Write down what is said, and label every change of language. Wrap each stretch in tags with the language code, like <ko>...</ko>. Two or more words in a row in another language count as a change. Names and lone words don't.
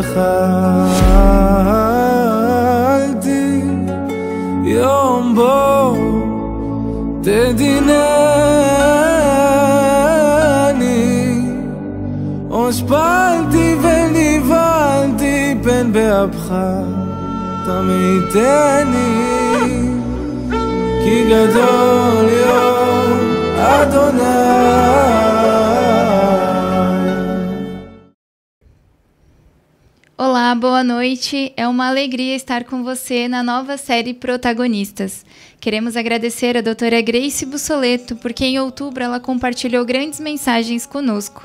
<he>וחלתי יום בו תדינני, הושפלתי ונבהלתי פן באפך תמיתני, כי גדול יום אדוני.</he> <pt>Olá, boa noite. É uma alegria estar com você na nova série Protagonistas. Queremos agradecer a doutora Grace Bussoleto, porque em outubro ela compartilhou grandes mensagens conosco.</pt>